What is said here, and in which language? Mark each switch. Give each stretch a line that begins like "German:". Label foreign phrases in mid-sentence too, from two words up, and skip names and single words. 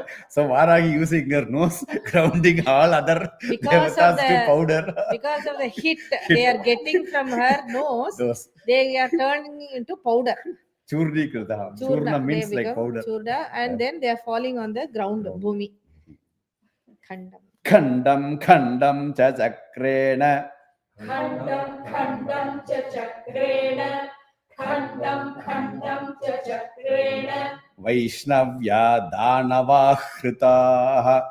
English: So Varahi using her nose, grounding all other Because devatas of to the powder. because of the hit they are getting from her nose, Those they are turning into powder.
Sanskrit: Churnikritaha. Churna
English: Churna, means they like become powder. churna, and then they are falling on the ground, bhumi.
Sanskrit: Khandam. Khandam Khandam cha chakrena. Khandam Khandam cha Chakrena, Khandam Khandam cha Chakrena, Vaishnavya Danavahritaha.